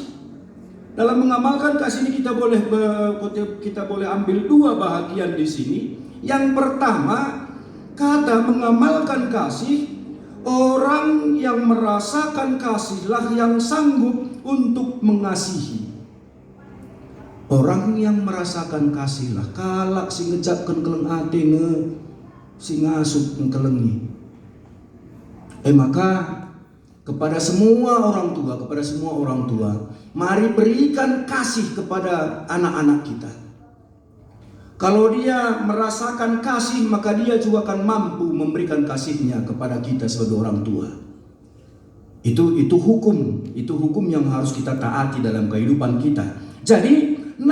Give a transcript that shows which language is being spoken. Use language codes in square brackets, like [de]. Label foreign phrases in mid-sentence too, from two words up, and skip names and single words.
[id] Dalam mengamalkan kasih ini kita boleh ambil dua bahagian di sini. Yang pertama, kata mengamalkan kasih, orang yang merasakan kasihlah yang sanggup untuk mengasihi. Orang yang merasakan kasihlah, [btx] kalak si ngejapkan keleng ate si ngasup kelengi. [id] Maka kepada semua orang tua, mari berikan kasih kepada anak-anak kita. Kalau dia merasakan kasih, maka dia juga akan mampu memberikan kasihnya kepada kita sebagai orang tua. Itu hukum yang harus kita taati dalam kehidupan kita.